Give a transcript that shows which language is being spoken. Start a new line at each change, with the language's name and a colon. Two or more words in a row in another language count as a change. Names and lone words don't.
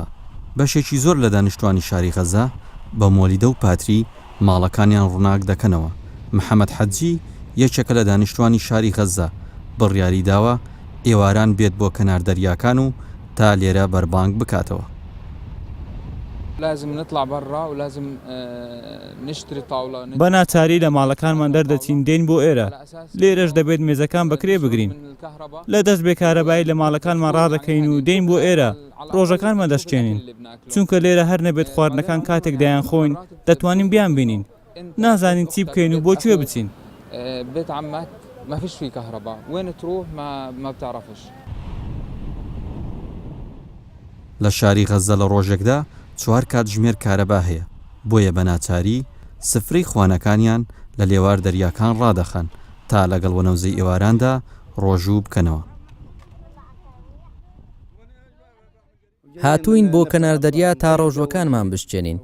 Central Kurdish: بەشێکی زۆر لە دانیشتوانی شاری غەزا بە مۆلیدە و پاتری ماڵەکانیان ڕووناک دەکەنەوە. محەممەد حەجی یەکێکە لە دانیشتوانی شاری غەزا بڕیاری داوە ئێواران بێت بۆ کەنار دەریاکان و تا لێرە بەربانگ بکاتەوە.
Arabic: لازم نطلع برا و لازم نشتري طاولة
Central Kurdish: بە ناچاری لە ماڵەکانمان دەردەچین دێن بۆ ئێرە. لێرەش دەبێت مێزەکان بەکرێ بگرین. لە دەست بێکارەبایی لە ماڵەکانمان ڕادەکەین و دێن بۆ ئێرە ڕۆژەکانمان دەشتێنین، چونکە لێرە هەر نەبێت خواردنەکان کاتێک دایان خۆین دەتوانین بیان بینین. نازانین چی بکەین و بۆ کوێ بچین.
Arabic: بيت عمك ما فيش فيه كهرباء، وين تروح ما بتعرفش.
Central Kurdish: لە شاری غەزە لە ڕۆژێکدا 4 کات ژمێر کارەبا هەیە، بۆیە بە ناچاری سفرەی خوانەکانیان لە لێوار دەریاکان ڕادەخەن تا لەگەڵ وەنەوزەی ئێواراندا ڕۆژوو بکەنەوە. هاتوین بۆ کەناردەریا تا ڕۆژوەکانمان بشتێنین.